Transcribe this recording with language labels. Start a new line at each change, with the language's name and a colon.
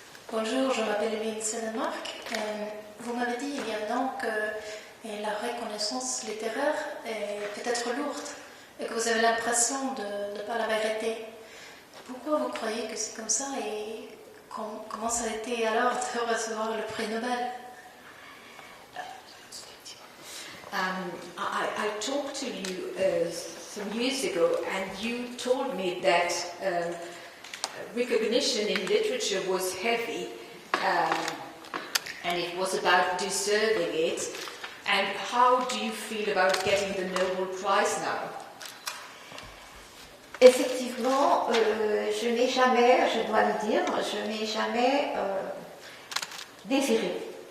French: Bonjour, je m'appelle Evelyne Sedemark. Vous m'avez dit il y a un an que la reconnaissance littéraire est peut-être lourde et que vous avez l'impression de ne pas la mériter. Pourquoi vous croyez que c'est comme ça et comment ça a été alors de recevoir le prix Nobel?
English: I talked to you some years ago, and you told me that recognition in literature was heavy, and it was about deserving it. And how do you feel about getting the Nobel Prize now?
French: Effectivement, je n'ai jamais, je dois le dire, je n'ai jamais désiré